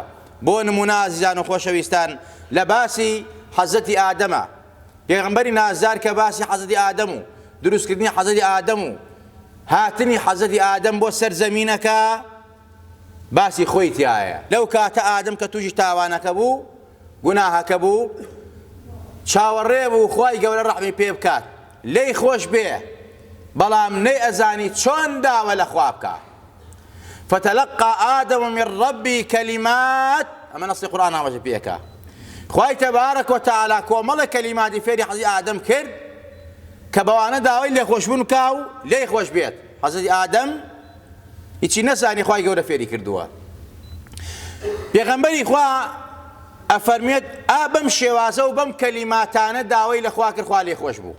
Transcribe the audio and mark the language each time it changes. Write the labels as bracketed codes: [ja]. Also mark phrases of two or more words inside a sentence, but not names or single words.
[ckb] بۆ نمونە ئازیزان و خۆشەویستان، لە باسی حەزەتی ئادەمە، پێغەمبەری نازدار کە باسی حەزەتی ئادەم و دروستکردنی حەزەتی ئادەم و هاتنی حەزەتی ئادەم بۆ سەرزەمینەکە باسی خۆی تایە. لەو کاتە ئادەم کە تووشی تاوانەکە بوو، گوناهەکە بوو، چاوەڕێ بوو خوای گەورە ڕەحمی پێ بکات، لێی خۆش بێ، بەڵام نەی ئەزانی چۆن داوە لە خوا بکە. [ar] فتلقى آدم من ربي كلمات، [ckb] ئەمە نەسی قورئان ئاماژە پێەکە. خوای تەبارەک وتەعالا کۆمەڵە کەلیماتی فێری حەزی ئادەم کرد کە بەوانە داوای لێخۆشبوون بکا و لێی خۆش بێت. حەزەتی ئادەم هیچی نەزانی خوای گەورە فێری کردووە. پێغەمبەری خوا ئەفەرمێت بەم شێوازە و بەم کەلیماتانە داوای لە خوا کرد، خوا لێ خۆش بوو.